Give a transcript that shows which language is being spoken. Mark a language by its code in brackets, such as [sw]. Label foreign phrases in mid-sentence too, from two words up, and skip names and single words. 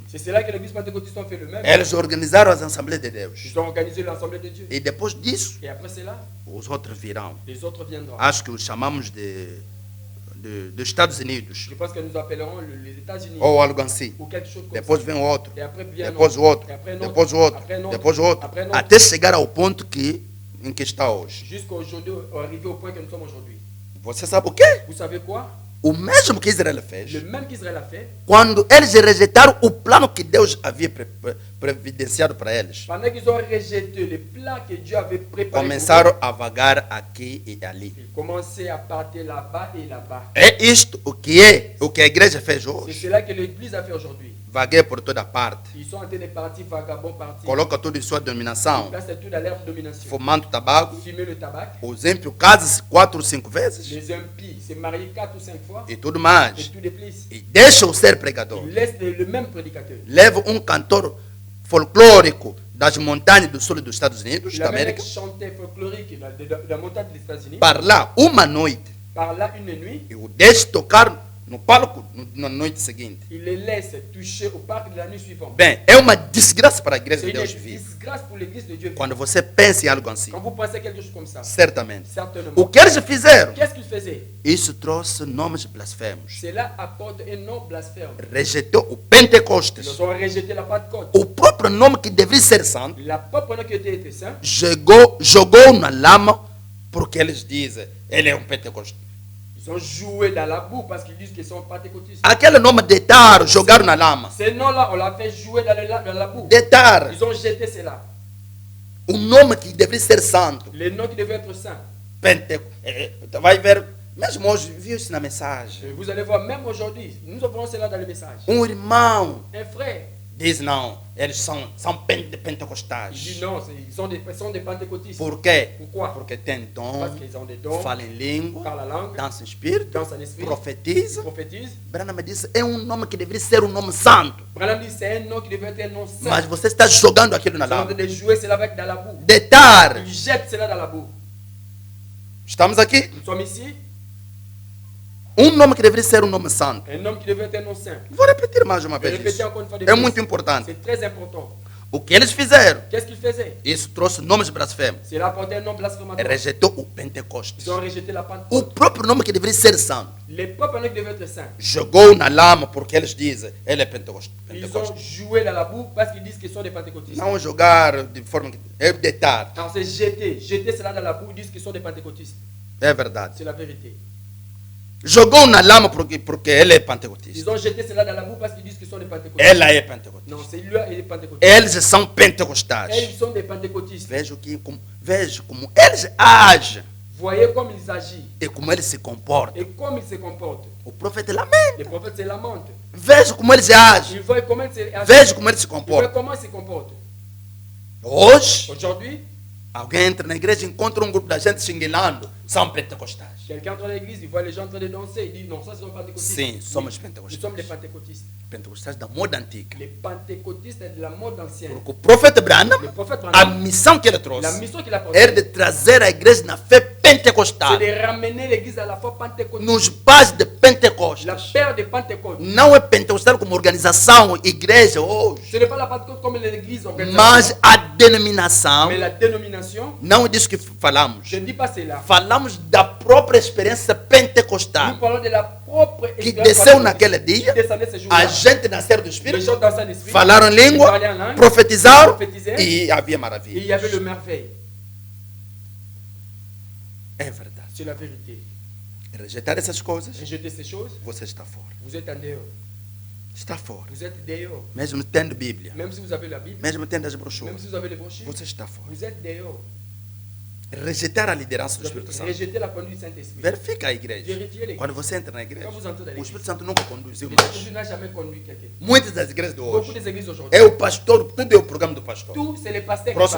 [fr] C'est cela que l'église pentecôtiste a fait le même. [pt] Eles organizaram as assembleias de Deus. [fr] Ils ont organisé l'Assemblée de Dieu. [pt] E depois disso, [fr] Et après cela, [pt] os outros virão. [fr] les autres viendront. [pt] Acho que os chamamos dos Estados Unidos. [fr] Je pense que nous appellerons les États-Unis [pt] Ou algo assim. [fr] ou quelque chose comme [pt] Depois [fr] ça. [pt] vem o outro. [fr] Et après vient [pt] Depois o outro. [fr] Et après un [pt] Depois o outro. [fr] Après un autre. [pt] Depois o outro. [fr] Après un autre. [pt] Até chegar ao ponto em que está hoje. [fr] Jusqu'à aujourd'hui, arrivé au point que nous sommes aujourd'hui. [pt] Você sabe o quê? [fr] Vous savez quoi? [pt] O mesmo que Israel [fr] Le [pt] fez. [fr] même qu'Israël a fait. [pt] Quando eles rejeitaram o plano que Deus havia previdenciado para eles. [fr] Pendant qu'ils ont rejeté les plats que Dieu avait préparés, pour [pt] Começaram a vagar aqui e ali. [fr] eux, ils commençaient à partir là-bas et là-bas. [pt] É isto o que a igreja fez [fr] C'est [pt] hoje. [fr] cela que l'Église a fait aujourd'hui. [pt] Vagueia por toda parte. [fr] Ils sont en train de partir vagabonds, partir. [pt] Coloca tudo em sua dominação. [fr] Là, c'est tout à leur domination. [pt] Fumando tabaco. [fr] Fumer le tabac. [pt] Os ímpios casam-se 4 ou 5 vezes. [fr] Les impies se marient 4 ou 5 fois. [pt] E tudo [fr] Et [pt] mais. [fr] tout de plus. [pt] E deixam ser pregador. [fr] Ils laissent le même prédicateur. [pt] Leva cantor folclórico das montanhas do sul dos Estados Unidos, [fr] Il [pt] da [fr] avait un [pt] América, [fr] chanteur folklorique de la montagne des États-Unis. [pt] para lá uma noite [fr] Par là, une nuit, [pt] e o deixa tocar no palco na noite seguinte. [fr] il les laisse toucher au parc de la nuit suivante. [pt] Bem, é uma desgraça para a igreja [fr] C'est [pt] de [fr] une [pt] Deus vivo. [fr] disgrâce pour l'église de Dieu. [pt] Quando você pensa em algo assim, [fr] Quand vous pensez quelque chose comme ça, [pt] certamente. [fr] certainement. [pt] O que eles fizeram? [fr] Qu'est-ce qu'ils faisaient? [pt] Isso trouxe nomes blasfemos. [fr] Cela apporte un nom blasphème. [pt] Rejeitou o Pentecostes. [fr] Ils ont rejeté la Pentecôte. [pt] O próprio nome que deveria ser santo, [fr] La propre nom qui était saint, [pt] jogou na lama, porque eles dizem, ele é um Pentecostes. [fr] ils ont joué dans la boue parce qu'ils disent qu'ils sont pentecôtistes. [pt] Aquele nome deitaram, jogaram na lama. [fr] Ces noms-là, on l'a fait jouer dans la boue. [pt] Deitaram. [fr] Ils ont jeté cela. [pt] O nome que deveria ser santo. [fr] Les noms qui devaient être saints. [pt] Vai ver, mesmo hoje, viu isso na mensagem. [fr] Et vous allez voir, même aujourd'hui, nous avons cela dans le message. [pt] Irmão [fr] Un frère, [pt] diz, não, eles são [fr] il dit [pt] pentecostais. [fr] non, ils sont des pentecôtistes. [pt] Por quê? [fr] Pourquoi? [pt] Porque tem dom, [fr] Parce qu'ils ont des dons, [pt] fala em língua, [fr] parlent la langue, [pt] dança em espírito, [fr] dansent en esprit, [pt] profetiza. [fr] prophétisent. [pt] Branham disse, é um nome que deveria ser um nome santo. [fr] Branham dit c'est un nom qui devait être un nom saint. [pt] Mas você está jogando aquilo na [fr] Ils sont en [pt] lama. [fr] train de jouer cela avec dans la boue. [pt] Deitar. [fr] Ils jettent cela dans la boue. [pt] Estamos aqui. [fr] Nous sommes ici, [pt] Um nome que deveria ser um nome santo. [fr] un nom qui devait être un nom saint. [pt] Vou repetir mais uma [fr] Je vais [pt] vez [fr] répéter [pt] isso. [fr] encore une fois de [pt] É [fr] plus. [pt] muito importante. [fr] C'est très important. [pt] O que eles fizeram? [fr] Qu'est-ce qu'ils faisaient? [pt] Isso trouxe nomes blasfemos. [fr] Cela apportait un nom blasphématoire. [pt] Rejeitou o Pentecostes. [fr] Ils ont rejeté la [pt] O [fr] Pentecôte. [pt] próprio nome que deveria ser santo. [fr] Les propres noms qui devaient être saints. [pt] Jogou na lama porque eles dizem, ele é Pentecostes. [fr] Ils ont joué dans la boue parce qu'ils disent qu'ils sont des pentecôtistes. [pt] Não jogar de forma que é deitar. [fr] Alors c'est jeter. Jeter cela dans la boue, ils disent qu'ils sont des pentecôtistes. [pt] É verdade. [fr] C'est la vérité. [pt] Jogou na lama porque ele é pentecostista. [fr] Ils ont jeté cela dans la boue parce qu'ils disent qu'ils sont des pentecôtistes. [pt] Ela é pentecostista. [fr] Non, c'est lui et les pentecôtistes. [pt] Eles são [fr] Et [pt] pentecostais. [fr] ils sont des pentecôtistes. [pt] Vejo como eles agem [fr] Voyez comme ils agissent [pt] e como eles se comportam. [fr] et comme ils se comportent. [pt] O profeta lamenta. [fr] Les prophètes se lamentent. [pt] Vejo como eles agem. [fr] Ils voient comment ils se agissent. [pt] Vejo como eles se [fr] Ils voient [pt] comportam. [fr] comment ils se comportent. [pt] Hoje, [fr] Aujourd'hui, [pt] alguém entra na igreja e encontra um grupo da gente xinguilando. São pentecostais. [fr] quelqu'un entre dans l'église, il voit les gens en train de danser, il dit non, ça c'est des pentecôtistes. [pt] Sim, somos [fr] Nous sommes [pt] pentecostais. [fr] des pentecôtistes. [pt] Pentecostais da moda antiga. [fr] Les pentecôtistes de la mode ancienne. [pt] Porque o profeta Branham, [fr] Le prophète [pt] a [fr] Branham, [pt] missão que ele [fr] la [pt] trouxe [fr] mission qu'il a [pt] era de [fr] portée, [pt] trazer a igreja na fé pentecostal. [fr] c'est de ramener l'église à la foi pentecôtiste. [pt] Nos pais de [fr] La [pt] Pentecostes. [fr] paire de Pentecôte. [pt] Não é pentecostal como organização, igreja hoje. [fr] Ce n'est pas la Pentecôte comme l'église organisée, [pt] Mas a denominação, [fr] mais la dénomination. [pt] não é disso que falamos. [fr] Je ne dis pas cela. [pt] Falamos da própria experiência [fr] Nous [pt] pentecostal. [fr] parlons de la propre [pt] Que [fr] expérience [pt] desceu [fr] pentecôtiste. [pt] naquele dia, [fr] Qui descendait ce jour-là. [pt] a gente nasceu do [fr] Les [pt] Espírito, [fr] gens dansaient en esprit. [pt] falaram em língua, [fr] Ils parlaient en langue, [pt] profetizaram [fr] prophétisaient, [pt] e havia [fr] et il y [pt] maravilha. [fr] avait le merveille. [pt] É verdade. [fr] C'est la vérité. [pt] Rejeitar essas coisas, [fr] Rejeter ces choses, [pt] você está fora. [fr] vous êtes en dehors. [pt] Está fora. [fr] Vous êtes dehors. [pt] Mesmo tendo Bíblia, [fr] Même si vous avez la Bible, [pt] mesmo tendo as [fr] même [pt] brochuras, [fr] si vous avez les brochures, [pt] você está fora. [fr] vous êtes dehors. [pt] Rejeitar a liderança do [fr] Vous avez [pt] Espírito Santo. [fr] rejeté la conduite du Saint-Esprit. [pt] Verifica a igreja. [fr] Vérifiez les [pt] Quando você entra na igreja, [fr] Quand vous entrez dans [pt] o [fr] l'église, [pt] Espírito Santo nunca conduziu [fr] le [pt] mais. [fr] Saint-Esprit n'a jamais conduit quelqu'un. [pt] Muitas das igrejas de [fr] Beaucoup [pt] hoje [fr] des églises aujourd'hui, [pt] é o pastor, tudo é o programa do pastor. [fr] tout c'est les pasteurs. qui [pt] Próxima